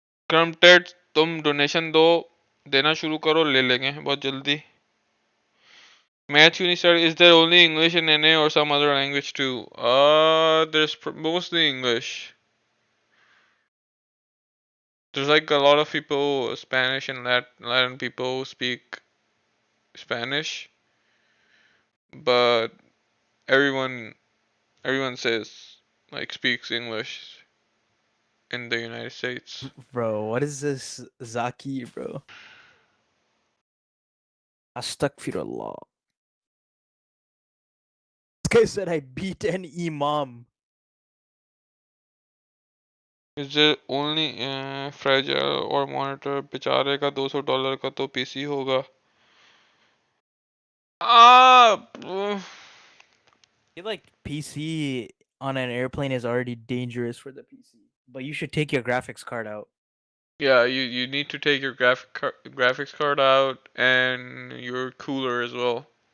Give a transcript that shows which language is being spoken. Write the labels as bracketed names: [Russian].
[Hindi] क्रमटेड तुम डोनेशन दो, देना शुरू करो, ले लेंगे बहुत जल्दी. [English] Match Unistar, is there only English in NA or some other language too? There's mostly English. There's like a lot of people, Spanish and Latin people who speak Spanish, but everyone says like speaks English in the United States. Bro, what is this Zaki, bro? Astaghfirullah. This guy said I beat an imam. Is it only fragile or monitor? [Hindi] बेचारे का $200 का तो PC होगा. [English] I feel like PC on an airplane is already dangerous for the PC, but you should take your graphics card out. Yeah, you need to take your graphics card out and your cooler as well.